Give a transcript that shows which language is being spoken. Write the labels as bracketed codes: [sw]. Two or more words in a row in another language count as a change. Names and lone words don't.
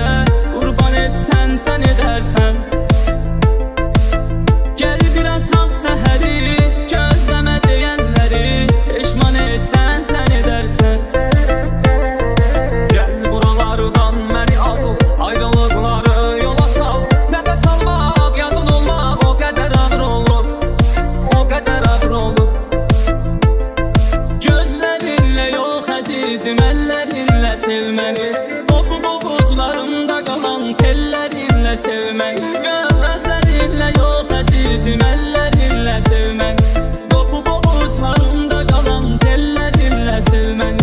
[az] Qurban etsən sən edərsən. Gəl bir açaq səhəri, gözləmə deyənləri. Peşman etsən sən edərsən. Gəl buralardan məni al, ayrılıqları yola sal. Nəfəs almaq, yadın olmaq, o qədər ağır olur, o qədər ağır olur. [tr] Gözlerinle yok azizim, ellerinle sevmeni. O bu buğuzlarımda kalan tellerinle sevmeni. Gözlerinle yok azizim, ellerinle sevmeni. O bu buğuzlarımda kalan tellerinle sevmeni.